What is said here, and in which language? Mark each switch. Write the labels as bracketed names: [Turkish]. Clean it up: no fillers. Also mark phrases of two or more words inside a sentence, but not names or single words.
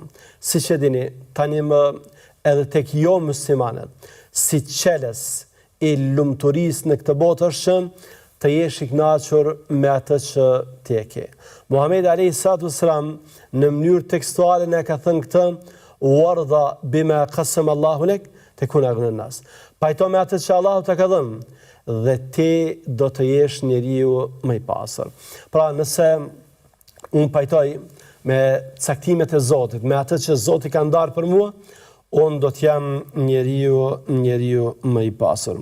[Albanian] Siç e dini, tani më edhe tek jo muslimanët, si qeles i lumturisë në këtë botë është që të jesh i kënaqur me atë që ti e ke. Muhamedi [Arabic] عليه السلام [Albanian] në mënyrë tekstuale na ka thënë këtë: [Arabic] "وارض بما قسم الله لك تكن أغنى الناس." [Albanian] Pajto me atë që Allahu të ka dhënë dhe ti do të jesh njeriu më i pastër. Pra, nëse unë pajtoj me caktimet e Zotit, me atë që Zoti ka ndarë për mua, unë do të jam njeriu më i pastër.